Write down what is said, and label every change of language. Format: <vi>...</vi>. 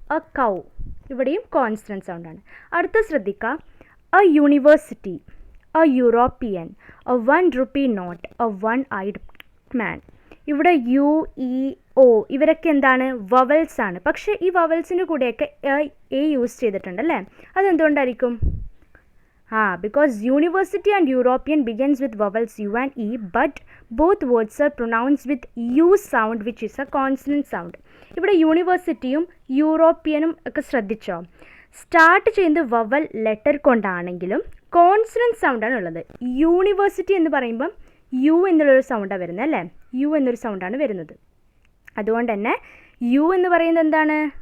<ml>A കൗ, ഇവിടെയും consonant സൗണ്ടാണ്. അടുത്ത ശ്രദ്ധിക്കുക.</ml> <en>A university, a European, a 1 rupee note, a 1-eyed man.</en> <ml>ഇവിടെ യു, ഇ, ഒ ഇവരൊക്കെ എന്താണ്? വവൽസ് ആണ്. പക്ഷേ ഈ വവൽസിൻ്റെ കൂടെയൊക്കെ എ യൂസ് ചെയ്തിട്ടുണ്ട് അല്ലേ. അതെന്തുകൊണ്ടായിരിക്കും?</ml> <en>because university and European begins with vowels U and E, but both words are pronounced with U sound, which is a consonant sound.</en> <ml>ഇവിടെ യൂണിവേഴ്സിറ്റിയും യൂറോപ്യനും ഒക്കെ ശ്രദ്ധിച്ചോ, സ്റ്റാർട്ട് ചെയ്യുന്നത് വവൽ ലെറ്റർ കൊണ്ടാണെങ്കിലും കോൺസണൻറ്റ് സൗണ്ടാണ് ഉള്ളത്. യൂണിവേഴ്സിറ്റി എന്ന് പറയുമ്പം യു എന്നുള്ളൊരു സൗണ്ടാണ് വരുന്നത് അല്ലേ. യു എന്നൊരു സൗണ്ടാണ് വരുന്നത്. അതുകൊണ്ട് തന്നെ യു എന്ന് പറയുന്നത് എന്താണ്?</ml>